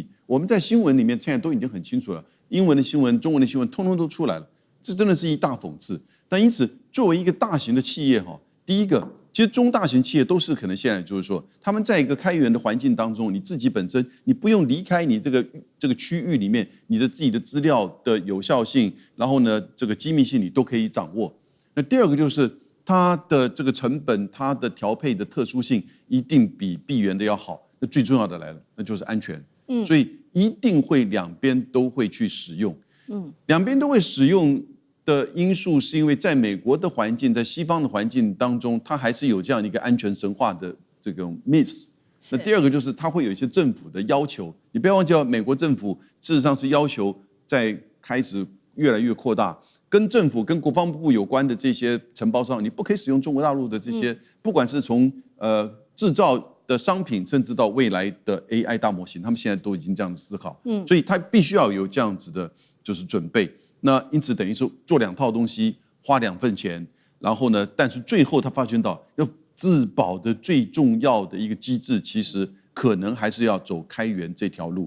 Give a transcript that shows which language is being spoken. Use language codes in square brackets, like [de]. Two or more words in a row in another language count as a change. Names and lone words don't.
[zh] 我們在新聞裡面現在都已經很清楚了，英文的新聞、中文的新聞，通通都出來了，這真的是一大諷刺。但因此，作為一個大型的企業第一個，其實中大型企業都是可能現在就是說，他們在一個開源的環境當中，你自己本身你不用離開你這個區域裡面，你的自己的資料的有效性，然後呢這個機密性你都可以掌握。那第二個就是它的這個成本，它的調配的特殊性一定比閉源的要好。那最重要的來了，那就是安全。所以一定会两邊都會去使用。兩邊都會使用的因素是因為在美國的環境，在西方的環境當中，它還是有這樣一個安全神話的這種 myth。那第二個就是它會有一些政府的要求，你不要忘記美國政府事實上是要求在開始越來越擴大，跟政府跟國防部有關的這些承包商，你不可以使用中國大陸的這些，不管是從製造的商品，甚至到未來的 AI 大模型，他們現在都已經這樣子思考，所以他必須要有這樣子的就是準備。那因此等於是做兩套東西，花2份錢，然後呢，但是最後他發現到要自保的最重要的一個機制，其實可能還是要走開源這條路。